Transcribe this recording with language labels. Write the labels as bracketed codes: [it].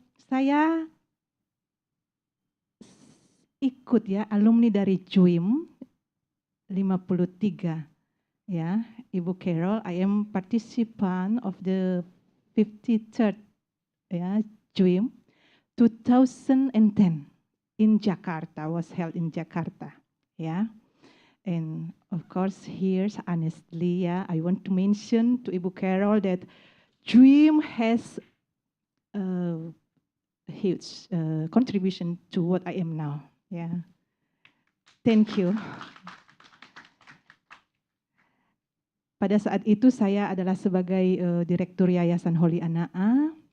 [id] Saya ikut ya alumni dari JUIM 53 ya. [en] Ibu Carol, I am participant of the 53rd ya, JUIM 2010 in Jakarta, was held in Jakarta ya. And of course here's honestly ya, I want to mention to Ibu Carol that JUIM has a huge contribution to what I am now ya. Thank you. [id] Pada saat itu saya adalah sebagai Direktur Yayasan Holy Anaa.